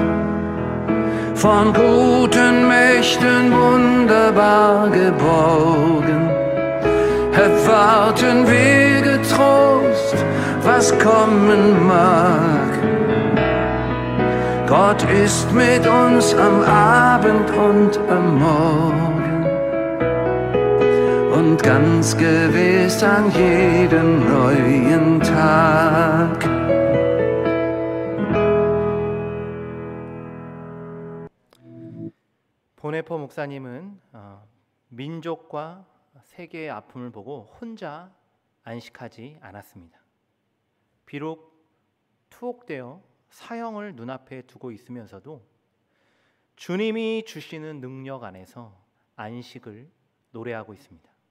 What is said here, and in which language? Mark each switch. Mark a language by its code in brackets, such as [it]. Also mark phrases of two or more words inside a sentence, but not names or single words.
[de] Von guten Mächten wunderbar geborgen, erwarten wir getrost, was kommen mag. Gott ist mit uns am Abend und am Morgen und ganz gewiss an jedem neuen Tag. [ko] 보네포 목사님은 민족과 세계의 아픔을 보고 혼자 안식하지 않았습니다. 비록 투옥되어 사형을 눈앞에 두고 있으면서도 주님이 주시는 능력 안에서 안식을 노래하고 있습니다.